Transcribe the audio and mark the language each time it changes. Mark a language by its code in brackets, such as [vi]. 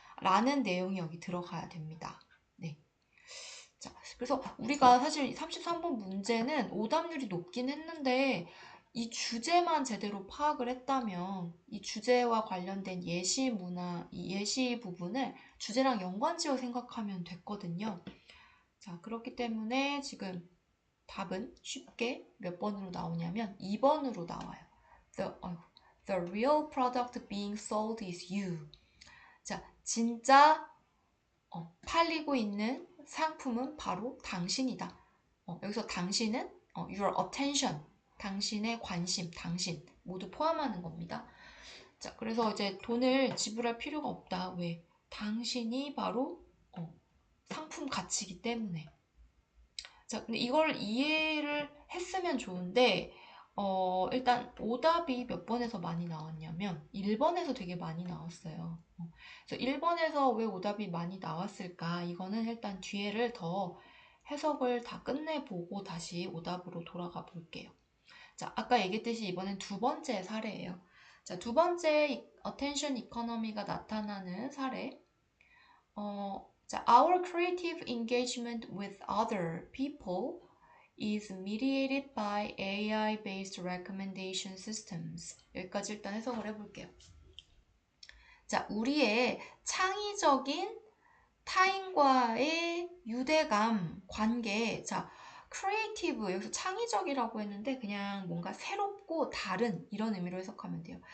[ko] 라는 내용이 여기 들어가야 됩니다. 네. 자, 그래서 우리가 사실 33번 문제는 오답률이 높긴 했는데 이 주제만 제대로 파악을 했다면 이 주제와 관련된 예시 문화, 이 예시 부분을 주제랑 연관지어 생각하면 됐거든요. 자, 그렇기 때문에 지금 답은 쉽게 몇 번으로 나오냐면 2번으로 나와요. [en] The real product being sold is you. [ko] 자, 진짜 팔리고 있는 상품은 바로 당신이다. 여기서 당신은 your attention, 당신의 관심, 당신 모두 포함하는 겁니다. 자, 그래서 이제 돈을 지불할 필요가 없다. 왜? 당신이 바로 상품 가치이기 때문에. 자, 근데 이걸 이해를 했으면 좋은데 일단 오답이 몇 번에서 많이 나왔냐면 1번에서 되게 많이 나왔어요. 그래서 1번에서 왜 오답이 많이 나왔을까? 이거는 일단 뒤에를 더 해석을 다 끝내보고 다시 오답으로 돌아가 볼게요. 자, 아까 얘기했듯이 이번엔 두 번째 사례예요. 자, 두 번째 attention economy가 나타나는 사례. [en] 자, our creative engagement with other people is mediated by AI-based recommendation systems. [ko] 여기까지 일단 해석을 해볼게요. 자, 우리의 창의적인 타인과의 유대감, 관계. 자, 크리에이티브, 여기서 창의적이라고 했는데 그냥 뭔가 새롭고 다른 이런 의미로 해석하면 돼요.